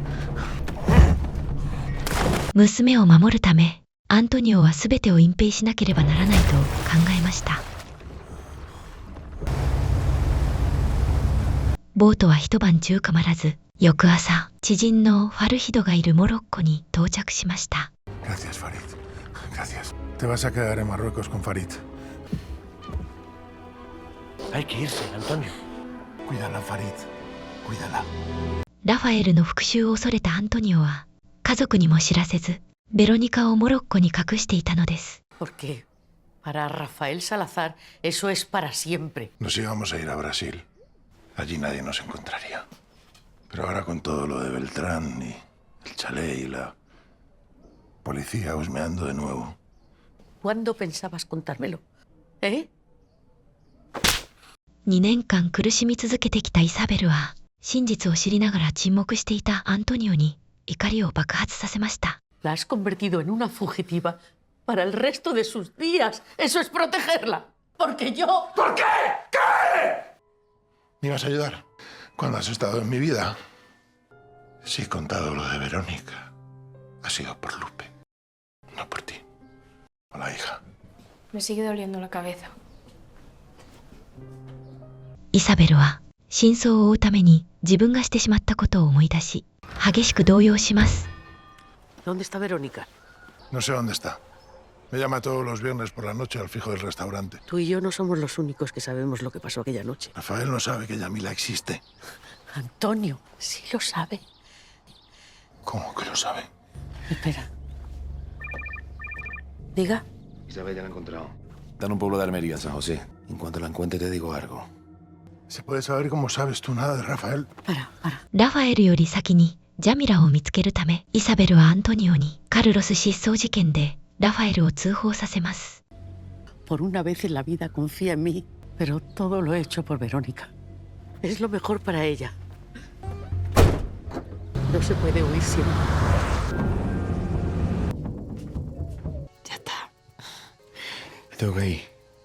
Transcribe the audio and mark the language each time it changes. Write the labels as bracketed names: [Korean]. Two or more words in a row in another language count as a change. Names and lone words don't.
[Japanese] 娘を守るため、アントニオは全てを隠蔽しなければならないと考えました。ボートは一晩中構らず、翌朝、知人のファルヒドがいるモロッコに到着しました。 [Spanish] Gracias, Farid. Gracias. Te vas a quedar en Marruecos con Farid. Hay que irse, Antonio. Cuídala, Farid. Cuídala. [Japanese] ラファエルの復讐を恐れたアントニオは、家族にも知らせず、ベロニカをモロッコに隠していたのです。 [Spanish] Porque para Rafael Salazar eso es para siempre. Nos íbamos a ir a Brasil. Allí nadie nos encontraría. Pero ahora con todo lo de Beltrán y el chalet y la policía husmeando de nuevo. ¿Cuándo pensabas contármelo? ¿Eh? [Japanese] 2年間苦しみ続けてきたイサベルは、真実を知りながら沈黙していたアントニオに怒りを爆発させました。 [Spanish] La has convertido en una fugitiva para el resto de sus días. Eso es protegerla. Porque yo... ¿Por qué? ¿Qué? ¿Me ibas a ayudar? Cuando has estado en mi vida, si he contado lo de Verónica, ha sido por Lupe, no por ti. Hola, hija. Me sigue doliendo la cabeza. [Japanese] イサベルは真相を追うために自分がしてしまったことを思い出し、激しく動揺します。 [Spanish] ¿Dónde está Verónica? No sé dónde está. Me llama todos los viernes por la noche al fijo del restaurante. Tú y yo no somos los únicos que sabemos lo que pasó aquella noche. Rafael no sabe que Yamila existe. Antonio, sí lo sabe. ¿Cómo que lo sabe? Espera. Diga. Isabel ya la ha encontrado. Está en un pueblo de Almería, San José. En cuanto la encuentre te digo algo. ¿Se puede saber cómo sabes tú nada de Rafael? [Japanese] ラファエルより先にジャミラを見つけるため、イサベルはアントニオにカルロス失踪事件でラファエルを通報させます。 [Spanish] Por una vez en la vida confía en mí, pero todo lo he hecho por Verónica. Es lo mejor para ella. No se puede huir siempre. Ya está. Me tengo que ir.